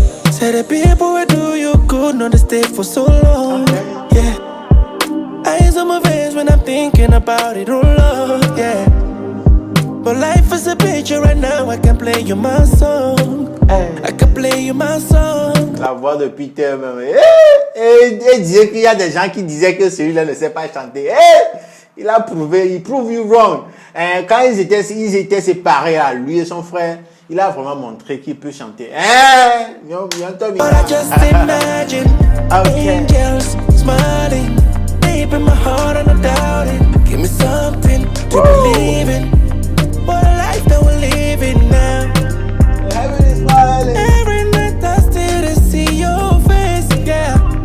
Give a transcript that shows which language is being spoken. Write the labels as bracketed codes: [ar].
[en] Say the people will do you good, not to stay for so long. Yeah. Eyes on my face when I'm thinking about it, oh Lord, yeah. But life is a picture right now, I can play you my song. I can play you my song. [fr] La voix de Peter même. Et disait qu'il y a des gens qui disaient que celui-là ne sait pas chanter. Il a prouvé, il [en] prove you wrong. [fr] Quand ils étaient séparés, à lui et son frère, il a vraiment montré qu'il peut chanter. [en] But I just imagine angels smiling deep in my heart and I doubt it. Give me something to believe in. What a life that we're living now. Heaven is smiling. Every night I still to see your face, yeah.